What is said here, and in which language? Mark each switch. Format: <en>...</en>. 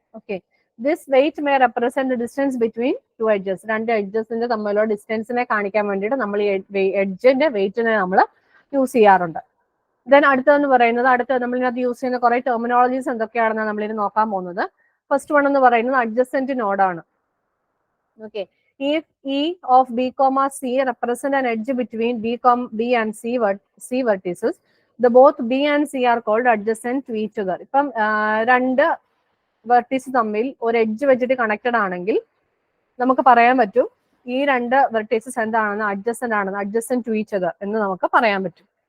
<en>Okay, this weight may represent distance between 2 edges.</en> <ml>2 എഡ്ജസിന്റെ തമ്മിലുള്ള ഡിസ്റ്റൻസിനെ കാണിക്കാൻ വേണ്ടിയിട്ട് നമ്മൾ ഈ എഡ്ജിന്റെ വെയിറ്റിനെ നമ്മൾ യൂസ് ചെയ്യാറുണ്ട്. ദെൻ അടുത്തതെന്ന് പറയുന്നത്, നമ്മൾ ഇതിനകത്ത് യൂസ് ചെയ്യുന്ന കുറെ ടെർമിനോളജീസ് എന്തൊക്കെയാണെന്ന് നമ്മളിത് നോക്കാൻ പോകുന്നത്. ഫസ്റ്റ് വൺ എന്ന് പറയുന്നത് അഡ്ജസെന്റ് നോഡാണ്.</ml> <en>Okay, if E of B, C represent an edge between B and C vertices, The both B and C are called adjacent to each other.</en> <ml>ഇപ്പം രണ്ട് വെർട്ടീസ് തമ്മിൽ ഒരു എഡ്ജ് വെച്ചിട്ട് കണക്റ്റഡ് ആണെങ്കിൽ നമുക്ക് പറയാൻ പറ്റും ഈ രണ്ട് വെർട്ടീസസ് എന്താണെന്ന്</ml> <en>adjacent to each other</en> <ml>എന്ന് നമുക്ക് പറയാൻ പറ്റും.</ml>